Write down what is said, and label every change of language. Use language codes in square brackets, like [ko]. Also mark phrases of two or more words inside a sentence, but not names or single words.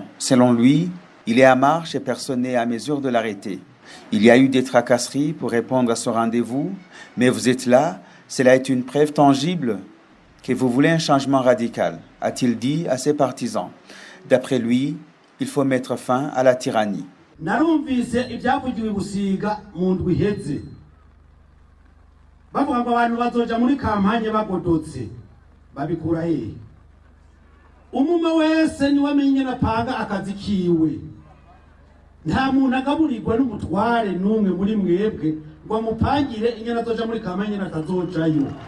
[fr] Selon lui, il est à marche et personne n'est à mesure de l'arrêter. Il y a eu des tracasseries pour répondre à ce rendez-vous, mais vous êtes là, cela est une preuve tangible que vous voulez un changement radical, a-t-il dit à ses partisans. D'après lui, il faut mettre fin à la tyrannie. [rn] Narumvise ibyavugiwe Busiga mu ndwi iheze bavuga ngo abantu bazoja muri kampanye bagodotse babikura hehe umume wese niwe amenye napanga akazi kiwe nta muntu agaburirwa n'umutware n'umwe muri mwebwe ngo mupangire inyana zoja muri kampanye natazojayo.